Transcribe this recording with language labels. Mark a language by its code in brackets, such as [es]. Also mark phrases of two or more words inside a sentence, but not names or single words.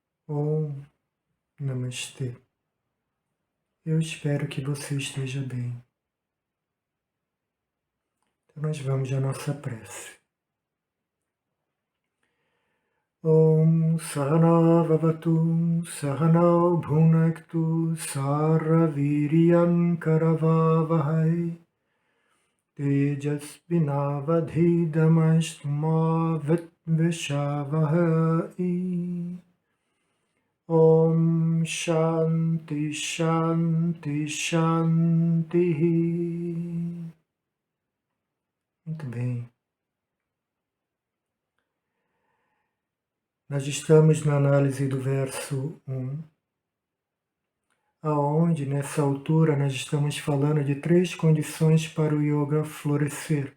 [sa] Om Namastê. [pt] Eu espero que você esteja bem. Então nós vamos à nossa prece. [sa] Om Sahana Vavatu Sahana Bhunaktu Sarvaviryan Karavavahai Tejasvinavadhidamastma Vitvishavahai. Om Shanti Shanti Shanti. [pt] Muito bem. Nós estamos na análise do verso 1, aonde nessa altura nós estamos falando de 3 condições para o yoga florescer.